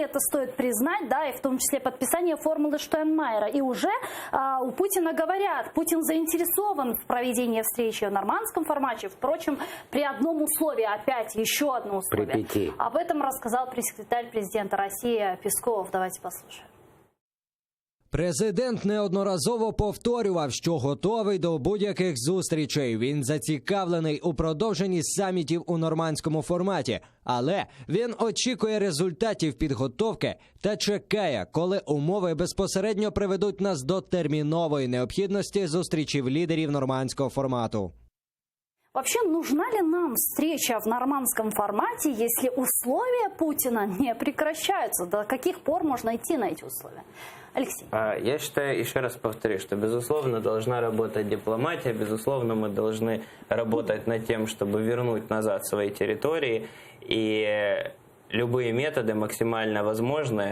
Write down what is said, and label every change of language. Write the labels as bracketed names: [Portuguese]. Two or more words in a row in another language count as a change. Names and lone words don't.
[Russian] Это стоит признать, да, и в том числе подписание формулы Штайнмайера. И уже у Путина говорят, Путин заинтересован в проведении встречи в нормандском формате. Впрочем, при одном условии, опять еще одно условие. При 5. Об этом рассказал пресс-секретарь президента России Песков. Давайте послушаем. [Ukrainian] Президент неодноразово повторював, що готовий до будь-яких зустрічей. Він зацікавлений у продовженні самітів у нормандському форматі. Але він очікує результатів підготовки та чекає, коли умови безпосередньо приведуть нас до термінової необхідності зустрічів лідерів нормандського формату. [Russian] Вообще, нужна ли нам встреча в нормандском формате, если условия Путина не прекращаются? До каких пор можно идти на эти условия? Алексей. Я считаю, еще раз повторю, что, безусловно, должна работать дипломатия, безусловно, мы должны работать над тем, чтобы вернуть назад свои территории, и любые методы максимально возможные